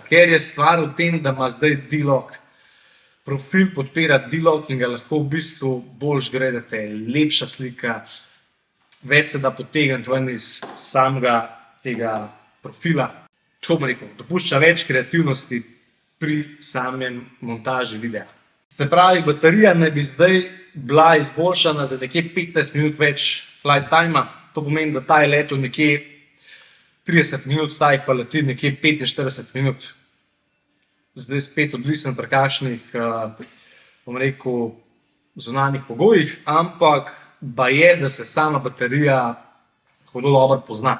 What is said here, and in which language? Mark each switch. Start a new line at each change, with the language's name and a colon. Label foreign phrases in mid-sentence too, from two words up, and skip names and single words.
Slovenian: Ker je stvar v tem, da ima zdaj D-Log. Profil podpira D-Log in ga lahko v bistvu bolj gledate, lepša slika, več se da potegniti ven iz samega tega profila. Tako bom rekel, dopušča več kreativnosti pri samem montaži videa. Se pravi, baterija naj bi zdaj bila izboljšana za nekje 15 minut več
English: flight time-a.
Slovenian: To pomeni, da ta je letel nekje 30 minut, ta jih pa leti nekje 45 minut. Zdaj spet odvisen pri kakšnih, bom rekel, zunanjih pogojih, ampak baje, da se sama baterija hudo dobro pozna.